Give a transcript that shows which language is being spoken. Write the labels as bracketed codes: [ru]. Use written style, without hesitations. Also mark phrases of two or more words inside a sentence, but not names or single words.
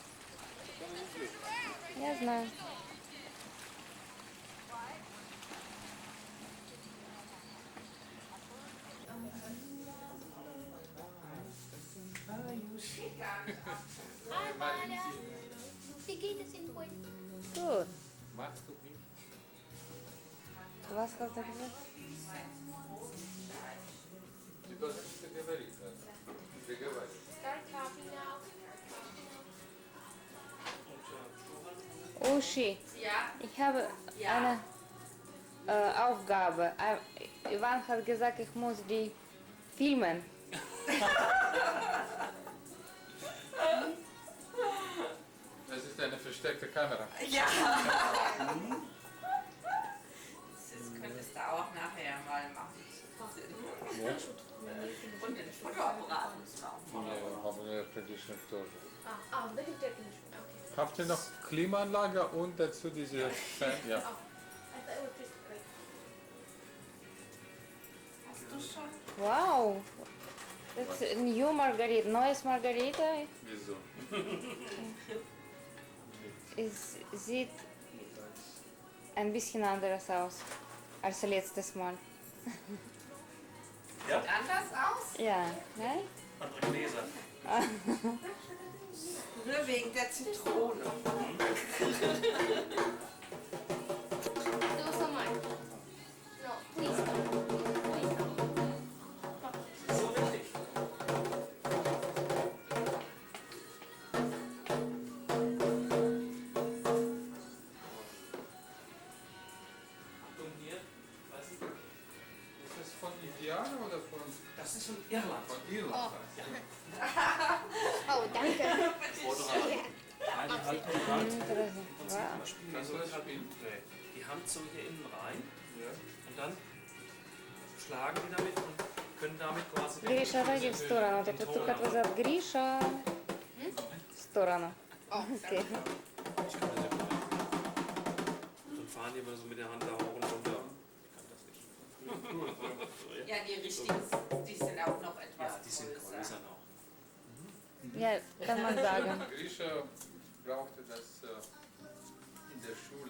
[ru] Я знаю. [de] Hi, Maya. Wie geht es Ihnen heute? Gut. Machst du nicht? Was hast du gesagt? [ru] Ты должен что-то говорить. Приговаривать. [en] Start copy now. [de] Uschi, Ja? ich habe eine Aufgabe. Ivan hat gesagt, ich muss die filmen. Das ist eine versteckte Kamera. Ja. Das könntest du auch nachher mal machen. Und den Fotoapparat müssen wir auch machen. Haben wir Tradition тоже. [en] Ah, the definition. Okay. [de] Habt ihr noch Klimaanlage und dazu diese Fan? Ja. [en] I thought it was just like. [de] Hast du schon? Wow. Das ist new Margarita, neues Margarita. Wieso? Es sieht ein bisschen anders aus als letztes Mal. Sieht anders aus? Ja, ne? Andere Gläser. Nur wegen der Zitrone. [en] Do some more. No, please don't. Please don't. [de] So richtig. Achtung hier, weiß ich nicht. Ist das von Indianer oder von? Das ist von Irland. Von Irland. Oh, danke. Vorderrad. Nein, die halten die Hand. Interessant. Im Prinzip Wow. mal spielen Kannst so, du das ich hab spielen? die Hand so hier innen rein Ja. und dann schlagen die damit und können damit quasi [ru] Гриша, отойди в сторону. Ты тут как назад. Гриша. В сторону. Окей. [de] und fahren die immer so mit der Hand da hoch und runter. Ich kann das nicht. Ja, die richtigen, die sind auch noch etwas Ja, die sind größer noch. Ja, kann man sagen. Grisha brauchte das in der Schule.